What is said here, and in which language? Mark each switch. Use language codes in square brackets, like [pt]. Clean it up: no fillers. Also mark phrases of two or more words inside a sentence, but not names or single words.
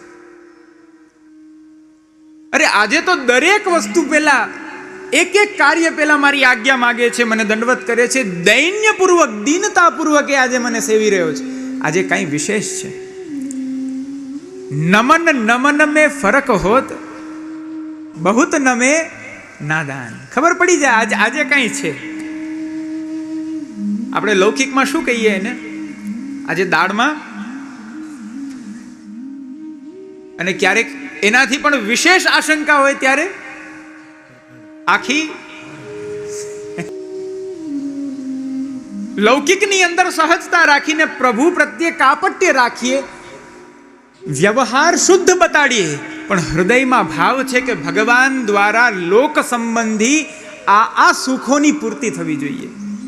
[gu] અરે આજે તો દરેક વસ્તુ પહેલા, એક એક કાર્ય પહેલા મારી આજ્ઞા માગે છે, મને દંડવત કરે છે, દૈન્યપૂર્વક, દીનતાપૂર્વક એ આજે મને સેવી રહ્યો છે. આજે કઈ વિશેષ છે? [hi] નમન में फर्क होत, बहुत नमे नादान. [gu] ખબર પડી જાય આજે કઈ છે. આપણે લૌકિકમાં શું કહીએ એને? આજે દાળમાં, અને ક્યારેક એનાથી પણ વિશેષ આશંકા હોય ત્યારે આખી લૌકિકની અંદર સહજતા રાખીને પ્રભુ પ્રત્યે કાપટ્ય રાખીએ, વ્યવહાર શુદ્ધ બતાડીએ, પણ હૃદયમાં ભાવ છે કે ભગવાન દ્વારા લોક સંબંધી આ સુખોની પૂર્તિ થવી જોઈએ.